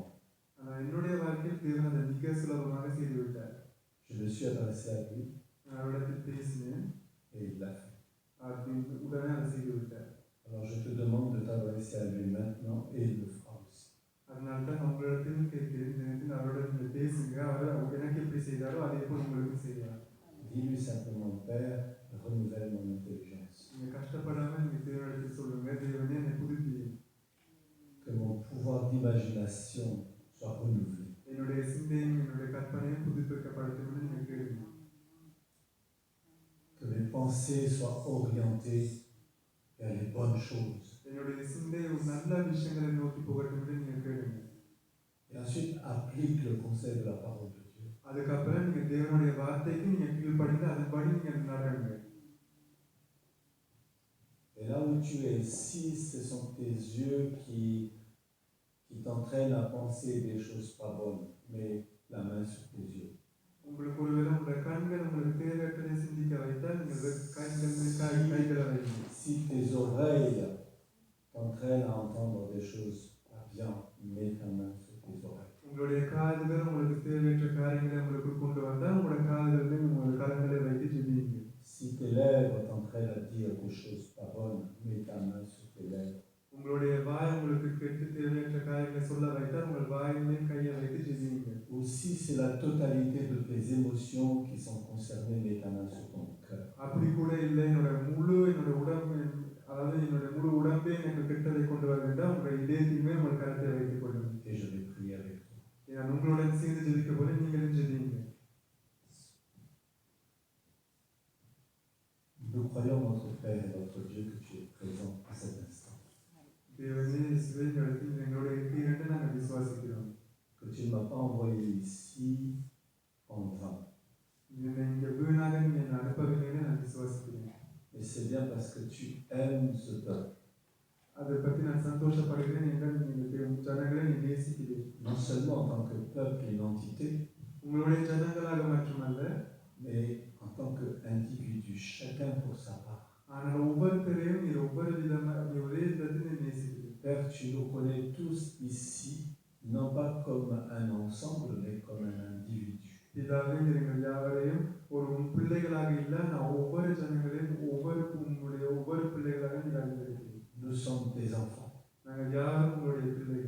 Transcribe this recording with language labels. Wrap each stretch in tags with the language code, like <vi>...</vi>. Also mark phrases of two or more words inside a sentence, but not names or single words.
<ta>ஆனால் என்னுடைய வாழ்க்கையில் தேவன் அதை மிக சுலபமாக செய்துவிட்டார்.</ta> <fr>Je me suis adressé à lui</fr> <ta>நான் அவரிடத்தில் பேசினேன்.</ta> <fr>et il l'a fait.</fr> <ta>உடனே அதை செய்து விட்டார்.</ta> <fr>Alors je te demande de t'adresser à lui maintenant et il le fera aussi.</fr> <ta>அதனால தான் நான் உங்களிடத்தில் கேட்கிறேன், இந்த நேரத்தில் அவருடன் நீங்கள் பேசுங்க. அவர் எனக்கு எப்படி செய்தாரோ அதே போல் உங்களுக்கு செய்வார்.</ta> <fr>Dis-lui simplement, Père, renouvelle mon intelligence.</fr> <ta>நீங்கள் கஷ்டப்படாமல் நீங்கள் தேவனிடத்தில் சொல்லுங்க, தேவனே என்னை புதுப்பியும்.</ta> <fr>Que mon pouvoir d'imagination soit renouvelé.</fr> <ta>என்னுடைய சிந்தையும் என்னுடைய கற்பனையும் புதுப்பிக்கப்படட்டும் என்று நீங்கள் கேளுங்க.</ta> <fr>Que mes pensées soient orientées vers les bonnes choses.</fr> <ta>என்னுடைய சிந்தை ஒரு நல்ல விஷயங்களை நோக்கி போகட்டும் என்று நீங்கள் கேளுங்க.</ta> <fr>Et ensuite, applique le conseil de la parole de Dieu.</fr> <ta>அதுக்கப்புறம் நீங்கள் தேவனுடைய வார்த்தைக்கு நீங்கள் கீழ்ப்படிந்து அதன்படி நீங்கள் நடங்க.</ta> <fr>Et là où tu es, si ce sont tes yeux qui t'entraînent à penser des choses pas bonnes, mets la main sur tes yeux.</fr> <ta>உங்களுக்கு ஒருவேளை உங்களுடைய கண்கள் உங்களுக்கு தேவையற்றதை சிந்திக்க வைத்தால் நீங்கள் கைகளை வைங்க.</ta> <fr>Si tes oreilles t'entraînent à entendre des choses pas bien, mets ta main sur tes oreilles.</fr> <ta>உங்களுடைய காதுகள் உங்களுக்கு தேவையற்ற காரியங்களை உங்களுக்கு கொண்டு வந்தால் உங்களுடைய காதுகளில் உங்களுடைய கரங்களை வைத்து ஜெபியுங்க.</ta> <fr>Si tes lèvres t'entraînent à dire des choses pas bonnes, mets ta main sur tes lèvres.</fr> <ta>உங்களுடைய வாய் உங்களுக்கு கெட்டு தேவையற்ற காரியங்களை சொல்ல வைத்தால் உங்கள் வாயிலே கையை வைத்து ஜெபியுங்க.</ta> <fr>Ou si c'est la totalité de tes émotions qui sont concernées, mets ta main sur ton cœur.</fr> <ta>அப்படி கூட இல்லை, என்னுடைய உடம்பு, அதாவது என்னுடைய முழு உடம்பே எனக்கு கெட்டதை கொண்டு வர வேண்டாம், உங்களுடைய இதயத்தையுமே உங்கள் கரத்தை வைத்துக் கொள்ளுங்கள்.</ta> <fr>Et je vais prier avec toi.</fr> <ta>நான் உங்களுடன் சேர்ந்து ஜெபிக்க போல நீங்களும் ஜெபியுங்க.</ta> <fr>Nous croyons, notre Père et notre Dieu, que tu es présent à cet instant.</fr> <ta>தேவனே, இயேசுவே, இந்த இடத்தில் எங்களோட இருக்கிறீர்கள் என்று நாங்கள் விசுவாசிக்கிறோம்.</ta> <fr>Que tu ne m'as pas envoyé ici en vain.</fr> <ta>என்னை இங்கே வீணாக நீங்கள் என்னை அனுப்பவில்லை என்று நான் விசுவாசிக்கிறேன்.</ta> <fr>Et c'est bien parce que tu aimes ce peuple.</fr> <ta>அதை பற்றி நான் சந்தோஷப்படுகிறேன். நீங்கள் ஜனங்களை நீ நேசிக்கிறீர்கள்.</ta> <fr>Non seulement en tant que peuple et une entité,</fr> <ta>உங்களுடைய ஜனங்களாக மட்டுமல்ல,</ta> <fr>mais en tant qu'individu, chacun pour sa part.</fr> <ta>ஆனால் ஒவ்வொருத்தரையும் நீ ஒவ்வொரு விதமாக நீ ஒரே விதத்தில் நீ நேசிக்கிறீர்கள்.</ta> <fr>Père, tu nous connais tous ici, non pas comme un ensemble, mais comme un individu.</fr> <ta>பிதாவே, நீங்கள் யாவரையும் ஒரு உன் பிள்ளைகளாக இல்லை, நான் ஒவ்வொரு ஜனங்களையும் உங்களுடைய ஒவ்வொரு பிள்ளைகளாக நீங்கள் அறிந்திருக்கிறீர்கள்.</ta> <fr>Nous sommes tes enfants.</fr> <ta>நாங்கள் யாரும் உங்களுடைய பிள்ளைகள்.</ta>